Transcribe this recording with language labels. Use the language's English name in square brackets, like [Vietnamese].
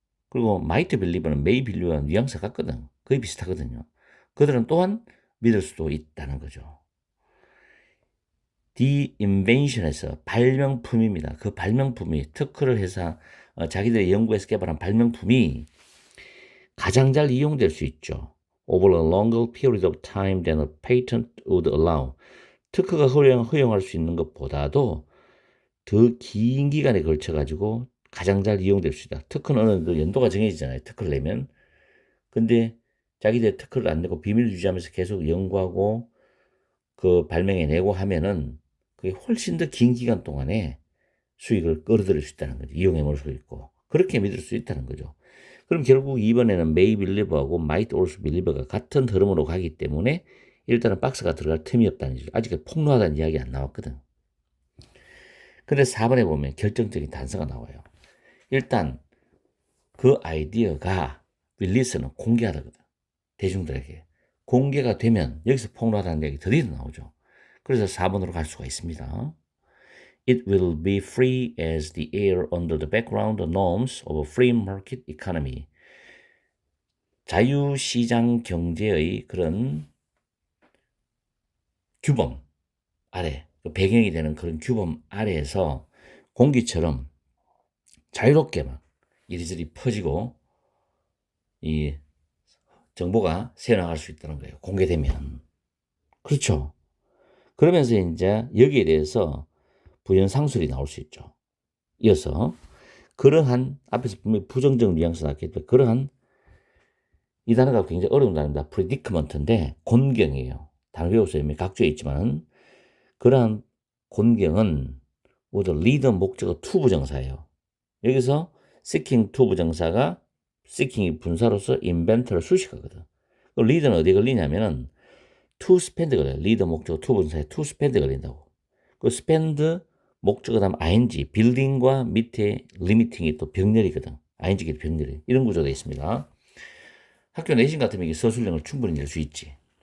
[Korean] 그리고 [English] might believe [Korean] 는 [English] may believe [Korean] 와 뉘앙스 같거든. 거의 비슷하거든요. 그들은 또한 믿을 수도 있다는 거죠. [English] The invention [Korean] 에서 발명품입니다. 그 발명품이 특허를 해서 자기들의 연구에서 개발한 발명품이 가장 잘 이용될 수 있죠. [English] Over a longer period of time than a patent would allow. [Korean] 특허가 허용할 수 있는 것보다도 더 긴 기간에 걸쳐 가지고 가장 잘 이용될 수 있다. 특허는 어느 정도 연도가 정해지잖아요. 특허를 내면. 근데 자기들 특허를 안 내고 비밀 유지하면서 계속 연구하고 그 발명해내고 하면은 그게 훨씬 더 긴 기간 동안에 수익을 끌어들일 수 있다는 거죠. 이용해 볼 수 있고. 그렇게 믿을 수 있다는 거죠. 그럼 결국 이번에는 [English] May Believe [Korean] 하고 [English] Might Also Believe [Korean] 가 같은 흐름으로 가기 때문에 일단은 박스가 들어갈 틈이 없다는 거죠. 아직 폭로하다는 이야기 안 나왔거든. 근데 4번에 보면 결정적인 단서가 나와요. 일단 그 아이디어가 릴리스는 공개하다거든. 대중들에게. 공개가 되면 여기서 폭로하다는 얘기 드디어 나오죠. 그래서 4번으로 갈 수가 있습니다. [English] It will be free as the air under the background norms of a free market economy. [Korean] 자유시장 경제의 그런 규범 아래, 배경이 되는 그런 규범 아래에서 공기처럼 자유롭게 막 이리저리 퍼지고 이 정보가 새어나갈 수 있다는 거예요. 공개되면. 그렇죠. 그러면서 이제 여기에 대해서 부연상술이 나올 수 있죠. 이어서 그러한 앞에서 분명히 부정적 뉘앙스 나왔겠지만 그러한 이 단어가 굉장히 어려운 단어입니다. predicament인데 곤경이에요. 단어 배우세요. 각주에 있지만 그러한 곤경은 모두 lead 목적어 to 부정사예요. 여기서 seeking to 부정사가 seeking이 분사로서 inventor를 수식하거든. lead는 어디에 걸리냐면은 to spend 걸려요. lead 목적어 to 분사에 to spend 걸린다고. 그 spend 목적어 다음 ing, building과 밑에 limiting이 또 병렬이거든. ing끼리 병렬이. 이런 구조가 있습니다. 학교 내신 같으면 이게 서술형을 충분히 낼 수 있지.